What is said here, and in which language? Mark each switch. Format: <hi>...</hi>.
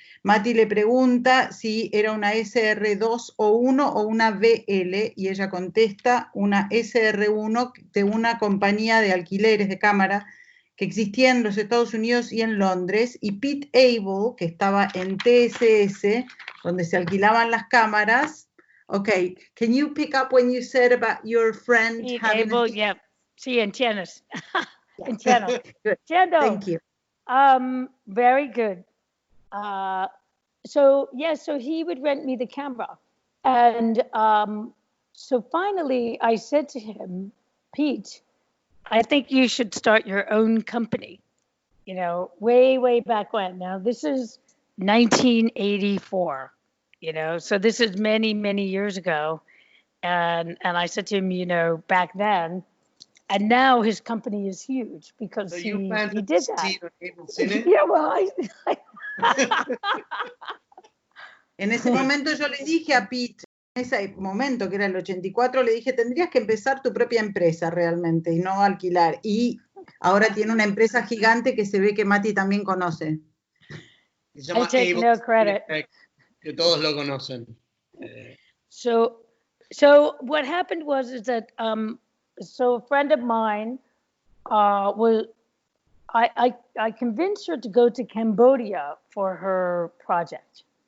<es>Mati le pregunta si era una SR2 o 1 o una VL, y ella contesta una SR1 de una compañía de alquileres de cámara que existía en los Estados Unidos y en Londres, y Pete Able, que estaba en TSS, donde se alquilaban las cámaras.</es> <en>Okay, can you pick up when you said about your friend Pete having</en> <es>Able, yeah. Sí, entiendes. Entiendo. Entiendo.</es> <en>Thank you. Very good. So he would rent me the camera, and so finally I said to him, Pete, I think you should start your own company. You know, way back when. Now this is 1984. You know, so this is many years ago, and I said to him, you know, back then. And now his company is huge because So he did that. Yeah, well,</en> <es>En ese momento yo le dije a Pete, en ese momento que era el 84, le dije, tendrías que empezar tu propia empresa realmente y no alquilar. Y ahora tiene una empresa gigante que se ve que Mati también conoce.</es> <en>I take no credit.</en> <es>Que todos lo conocen.</es> <en>So what happened was that so a friend of mine was, I convinced her to go to Cambodia for her project.</en>